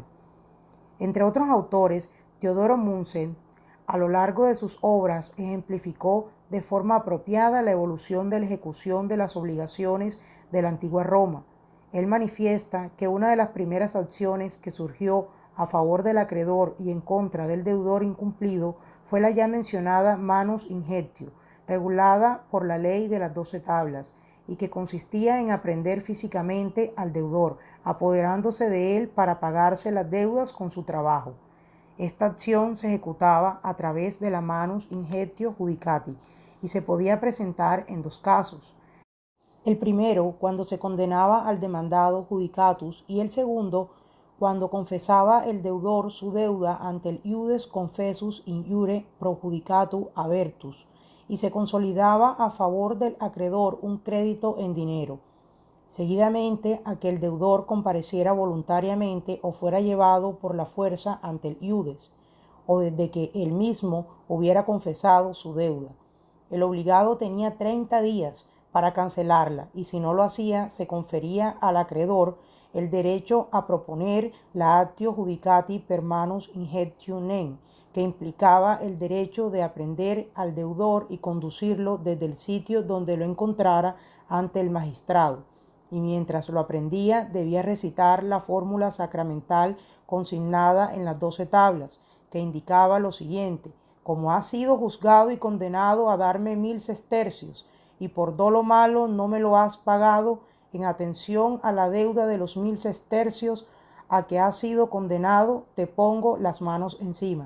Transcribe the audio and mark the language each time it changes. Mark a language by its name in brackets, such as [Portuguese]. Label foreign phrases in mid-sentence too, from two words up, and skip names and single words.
[Spanish] Entre otros autores, Teodoro Munsen, a lo largo de sus obras, ejemplificó de forma apropiada la evolución de la ejecución de las obligaciones de la antigua Roma. Él manifiesta que una de las primeras acciones que surgió a favor del acreedor y en contra del deudor incumplido fue la ya mencionada [Latin] manus inhebtio, [Spanish] regulada por la ley de las 12 tablas, y que consistía en aprehender físicamente al deudor, apoderándose de él para pagarse las deudas con su trabajo. Esta acción se ejecutaba a través de la [Latin] manus inhebtio judicati [Spanish] y se podía presentar en dos casos. El primero, cuando se condenaba al demandado judicatus, y el segundo, cuando confesaba el deudor su deuda ante el [Latin] iudes confessus in iure pro judicatu avertus, [Spanish] y se consolidaba a favor del acreedor un crédito en dinero. Seguidamente, a que el deudor compareciera voluntariamente o fuera llevado por la fuerza ante el iudes, o desde que él mismo hubiera confesado su deuda. El obligado tenía 30 días para cancelarla, y si no lo hacía, se confería al acreedor el derecho a proponer la [Latin] actio judicati per manus inhebtionem, [Spanish] que implicaba el derecho de aprehender al deudor y conducirlo desde el sitio donde lo encontrara ante el magistrado. y mientras lo aprendía debía recitar la fórmula sacramental consignada en las 12 tablas, que indicaba lo siguiente: como has sido juzgado y condenado a darme 1000 sestercios, y por dolo malo no me lo has pagado, en atención a la deuda de los 1000 sestercios a que has sido condenado, te pongo las manos encima.